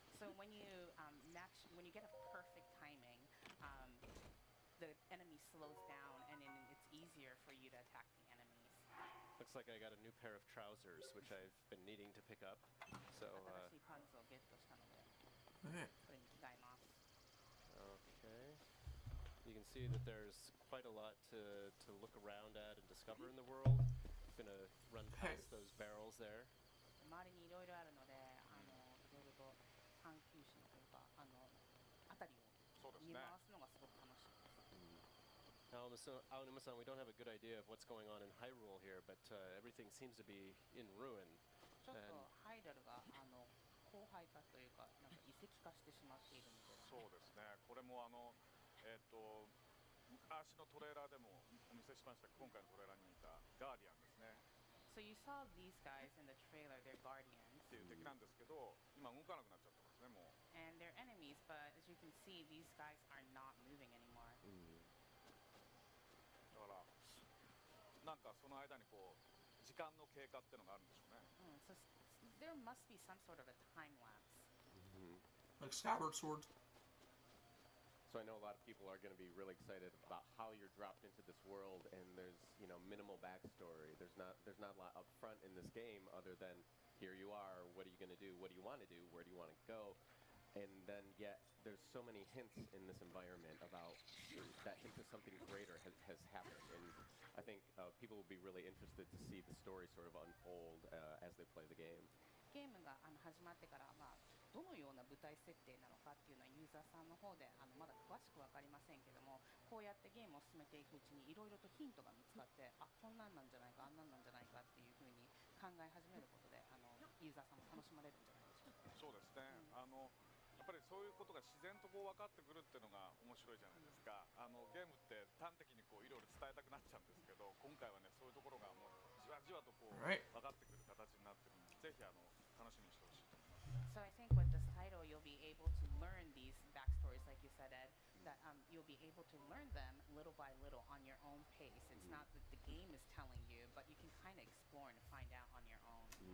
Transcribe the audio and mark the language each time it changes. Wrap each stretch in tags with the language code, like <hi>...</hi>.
<en>So when you when you get a perfect timing, the enemy slows down, and then it's easier for you to attack the enemies. Looks like I got a new pair of trousers, which I've been needing to pick up. So,</en> <ja>新しいパンツをゲットしたので、</ja> <en>Alright.</en> <ja>これに着替えます。</ja> <en>okay. You can see that there's quite a lot to look around at and discover in the world. Gonna run Hey. past those barrels there.</en> <ja>周りにいろいろあるので、いろいろと探求心というか、辺りをそうですね。見回すのがすごく楽しいです。</ja> <en>Aonuma-san, we don't have a good idea of what's going on in Hyrule here, but everything seems to be in ruin.</en> <ja>ちょっとハイドルが荒廃化というか、なんか遺跡化してしまっているので。そうですね。これも昔のトレーラーでもお見せしましたけど、今回のトレーラーに似たガーディアンですね。</ja> <en>So you saw these guys in the trailer, they're guardians,</en> <ja>っていう敵なんですけど、今動かなくなっちゃってますね。もう</ja> <en>and they're enemies, but as you can see, these guys are not moving anymore.</en> <ja>だからなんかその間にこう時間の経過っていうのがあるんでしょうね。</ja> <en>So there must be some sort of a time lapse. Like Skyward Sword. So I know a lot of people are going to be really excited about how you're dropped into this world, and there's minimal backstory. There's not a lot up front in this game other than here you are. What are you going to do? What do you want to do? Where do you want to go? And then yet there's so many hints in this environment about that hint of something greater has happened, and I think people will be really interested to see the story sort of unfold as they play the game.</en> <ja>ゲームが始まってから、どのような舞台設定なのかっていうのはユーザーさんの方でまだ詳しく分かりませんけども、こうやってゲームを進めていくうちにいろいろとヒントが見つかって、こんなんなんじゃないか、あんなんなんじゃないかっていうふうに考え始めることでユーザーさんも楽しまれるんじゃないでしょうか。そうですね。やっぱりそういうことが自然とこう分かってくるっていうのが面白いじゃないですか。ゲームって端的にこういろいろ伝えたくなっちゃうんですけど、今回はねそういうところがもうじわじわとこう</ja> <en>Right.</en> <ja>分かってくる。</ja> <en>So I think with this title, you'll be able to learn these backstories, like you said, Ed, that you'll be able to learn them little by little on your own pace. It's not that the game is telling you, but you can kind of explore and find out on your own.</en>